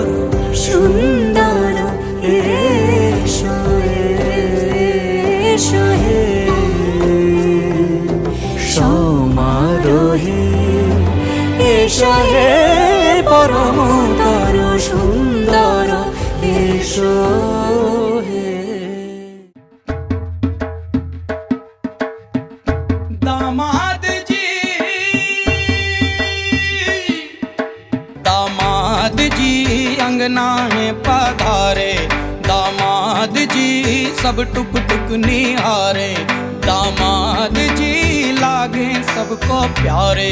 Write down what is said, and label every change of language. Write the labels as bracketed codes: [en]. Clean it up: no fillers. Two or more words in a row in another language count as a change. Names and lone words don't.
[bn] সুন্দর, এসো এসো হে সমারোহে, এসো হে পরম তরু সুন্দর, এসো হে। [hi] दामाद जी, दामाद जी अंगना में पधारे, दामाद जी सब टुक टुक निहारे, दामाद जी लागे सबको प्यारे।